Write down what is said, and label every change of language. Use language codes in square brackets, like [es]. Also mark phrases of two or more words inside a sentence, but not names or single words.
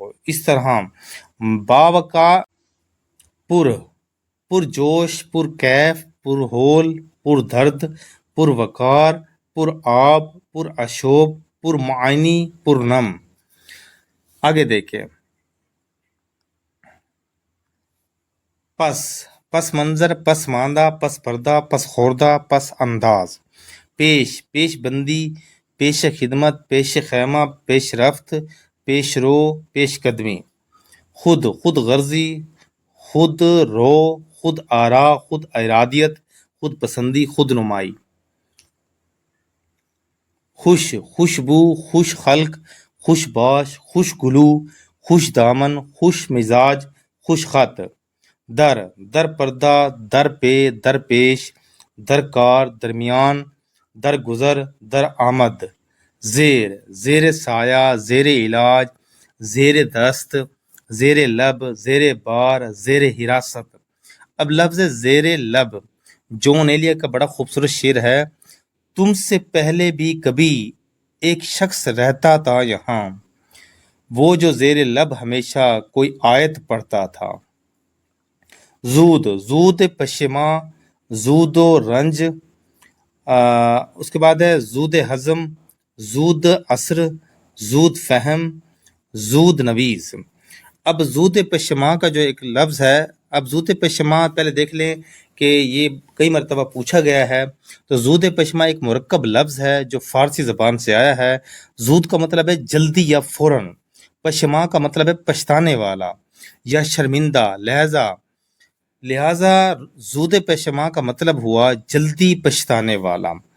[ur] اس طرح با وقا، پر جوش، پر کیف، پر ہول، پر درد، پر وقار، پر آب، پر اشوب، پر معانی، پر نم۔ آگے دیکھیں، پس منظر، پس ماندہ، پس پردہ، پس خوردہ، پس انداز۔ پیش بندی، پیش خدمت، پیش خیمہ، پیش رفت، پیش رو، پیش قدمی۔ خود غرضی، خود رو، خود آرا، خود ارادیت، خود پسندی، خود نمائی۔ خوشبو، خوش خلق، خوش باش، خوش گلو، خوش دامن، خوش مزاج، خوش خط۔ در پردہ، در پہ، در پیش، درکار، درمیان، در گزر، در آمد۔ زیر سایہ، زیر علاج، زیر دست، زیر لب، زیر بار، زیر حراست۔ اب لفظ زیر لب جون ایلیا کا بڑا خوبصورت شعر ہے، تم سے پہلے بھی کبھی ایک شخص رہتا تھا یہاں، وہ جو زیر لب ہمیشہ کوئی آیت پڑھتا تھا۔ زود پشیماں، زود و رنج، اس کے بعد ہے زود ہضم، زود اثر، زود فہم، زود نویس۔ اب زود پشیماں کا جو ایک لفظ ہے، اب زود پشیماں پہلے دیکھ لیں کہ یہ کئی مرتبہ پوچھا گیا ہے، تو زود پشیماں ایک مرکب لفظ ہے جو فارسی زبان سے آیا ہے۔ زود کا مطلب ہے جلدی یا فوراً، پشیماں کا مطلب ہے پچھتانے والا یا شرمندہ، لہذا زود پشیماں کا مطلب ہوا جلدی پچھتانے والا۔